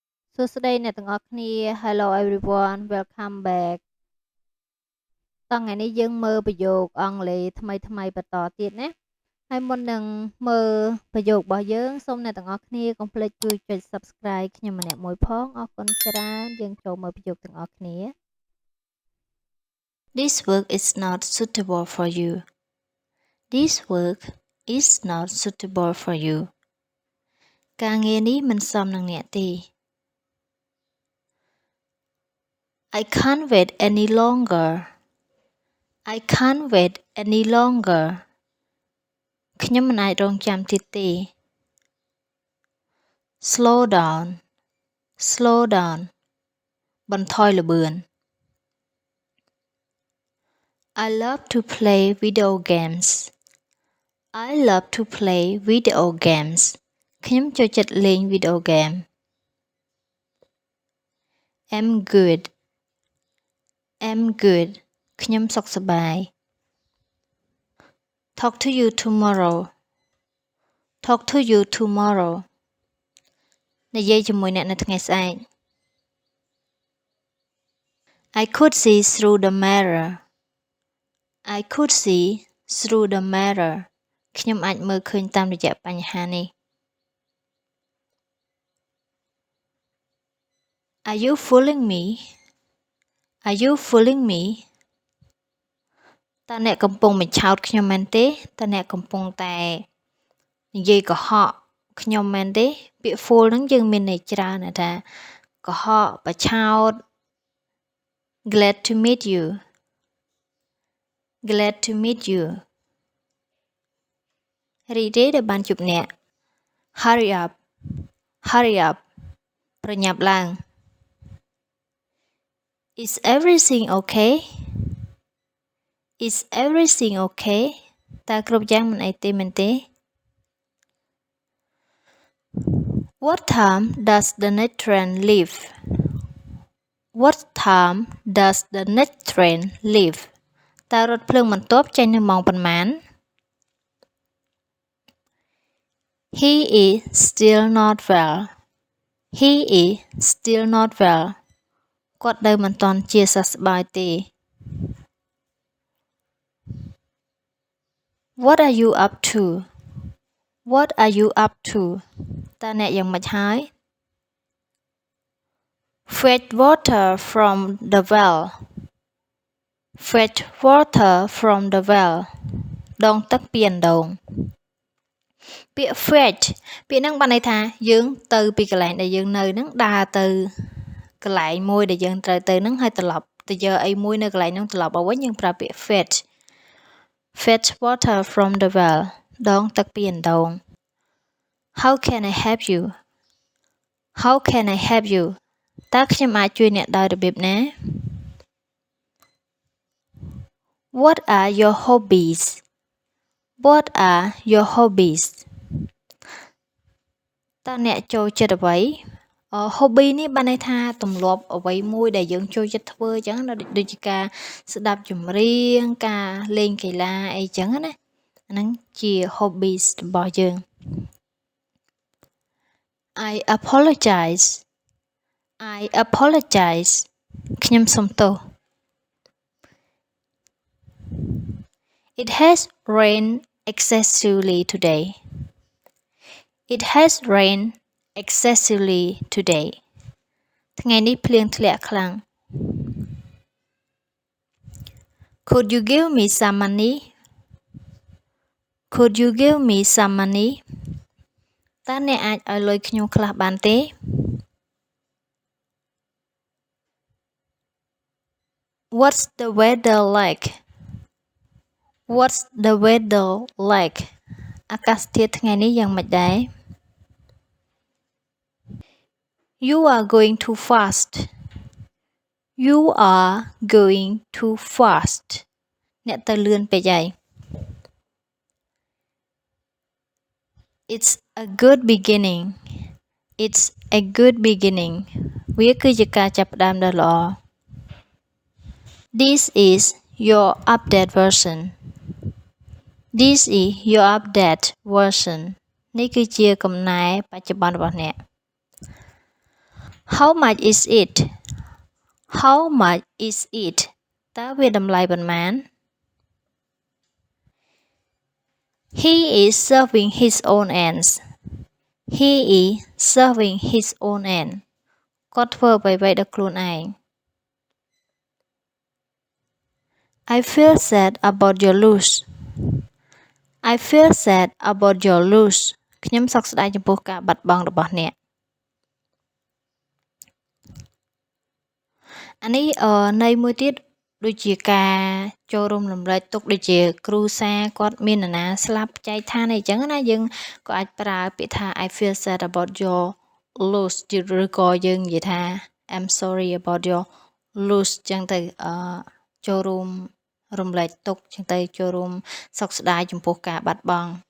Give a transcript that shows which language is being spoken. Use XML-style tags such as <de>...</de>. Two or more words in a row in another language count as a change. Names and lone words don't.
<en>Hello everyone welcome back</en> <km>តោះថ្ងៃនេះយើងមើលប្រយោគអង់គ្លេសថ្មីបន្តទៀតណាហើយមុននឹងមើលប្រយោគរបស់យើងសូមអ្នកទាំងអស់គ្នាកុំភ្លេចជួយចុច Subscribe ខ្ញុំម្នាក់មួយផងអរគុណច្រើនយើងចូលមើលប្រយោគទាំងអស់គ្នា</km> <en>This work is not suitable for you. This work is not suitable for you.</en> <km>ការងារនេះមិនសមនឹងអ្នកទេ</km> <en>I can't wait any longer. I can't wait any longer.</en> <km>ខ្ញុំមិនអាចរងចាំទៀតទេ</km> <en>Slow down. Slow down.</en> <km>បន្ថយល្បឿន</km> <en>I love to play video games. I love to play video games.</en> <km>ខ្ញុំចូលចិត្តលេងវីដេអូហ្គេម</km> <en>I'm good. I'm good.</en> <km>ខ្ញុំសុខសប្បាយ</km> <en>Talk to you tomorrow. Talk to you tomorrow.</en> <km>និយាយជាមួយអ្នកនៅថ្ងៃស្អែក</km> <en>I could see through the mirror. I could see through the mirror.</en> <km>ខ្ញុំអាចមើលឃើញតាមរយៈបញ្ហានេះ</km> <en>Are you fooling me? Are you fooling me?</en> <km>តើអ្នកកំពុងបញ្ឆោតខ្ញុំមែនទេតើអ្នកកំពុងតែនិយាយកុហកខ្ញុំមែនទេពាក្យ fool ហ្នឹងយើងមានន័យច្រើនថាកុហកបញ្ឆោត</km> <en>Glad to meet you. Glad to meet you.</en> <km>រីករាយដែលបានជួបអ្នក</km> <en>Hurry up. Hurry up.</en> <km>ប្រញាប់ឡើង</km> <en>Is everything okay? Is everything okay?</en> <km>តើគ្រប់យ៉ាងមិនអីទេមែនទេ</km> <en>What time does the next train leave? What time does the next train leave?</en> <km>តើរថភ្លើងបន្ទាប់ចេញនៅម៉ោងប៉ុន្មាន</km> <en>He is still not well. He is still not well.</en> <km>គាត់នៅមិនទាន់ជាសះស្បើយទេ</km> <en>What are you up to? What are you up to?</en> <km>តើអ្នកយ៉ាងម៉េចហើយ</km> <en>Fetch water from the well. Fetch water from the well.</en> <km>ដងទឹកពីអណ្ដូង ពាក្យ fetch ពាក្យហ្នឹងបានន័យថាយើងទៅពីកន្លែងដែលយើងនៅហ្នឹងដើរទៅកន្លែងមួយដែលយើងត្រូវទៅហ្នឹងហើយត្រឡប់ទៅយកអីមួយនៅកន្លែងហ្នឹងត្រឡប់មកវិញយើងប្រើពាក្យ fetch.</km> <en>Fetch water from the well.</en> <km>ដងទឹកពីអណ្ដូង</km> <en>How can I help you? How can I help you?</en> <km>តើខ្ញុំអាចជួយអ្នកដោយរបៀបណា</km> <en>What are your hobbies? What are your hobbies?</en> <km>តើអ្នកចូលចិត្តអ្វី hobby នេះបានន័យថាទម្លាប់អ្វីមួយដែលយើងចូលចិត្តធ្វើអញ្ចឹងដូចជាការស្ដាប់ចម្រៀងការលេងកីឡាអីចឹងណាអាហ្នឹងជា hobbies របស់យើង</km> <en>I apologize. I apologize.</en> <km>ខ្ញុំសុំទោស</km> <en>It has rained excessively today. It has rained excessively today.</en> <km>ថ្ងៃនេះភ្លៀងធ្លាក់ខ្លាំង</km> <en>Could you give me some money? Could you give me some money?</en> <km>តើអ្នកអាចឲ្យលុយខ្ញុំខ្លះបានទេ</km> <en>What's the weather like? What's the weather like?</en> <km>អាកាសធាតុថ្ងៃនេះយ៉ាងម៉េចដែរ</km> <en>You are going too fast. You are going too fast.</en> <km>អ្នកទៅលឿនពេកហើយ</km> <en>It's a good beginning. It's a good beginning.</en> <km>វាគឺជាការចាប់ផ្ដើមដ៏ល្អ</km> <en>This is your update version. This is your update version.</en> <km>នេះគឺជាកំណែបច្ចុប្បន្នរបស់អ្នក</km> <en>How much is it How much is it</en> <km>តើវាតម្លៃប៉ុន្មាន</km> <en>He is serving his own ends He is serving his own end</en> <km>គាត់ធ្វើអ្វីៗដល់ខ្លួនឯង</km> <en>I feel sad about your loss I feel sad about your loss</en> <km>ខ្ញុំសោកស្ដាយចំពោះការបាត់បង់របស់អ្នក អានេះន័យមួយទៀតដូចជាការចូលរួមរំលែកទុក្ខដូចជាគ្រូសាគាត់មាននរណាស្លាប់ចែកឋានអីចឹងណាយើងក៏អាចប្រើពាក្យថា</km> <en>I feel sad about your loss</en> <km>ឬក៏យើងនិយាយថា</km> <en>I'm sorry about your loss</en> <km>ចឹងទៅចូលរួមរំលែកទុក្ខចឹងទៅចូលរួមសោកស្ដាយចំពោះការបាត់បង់</km>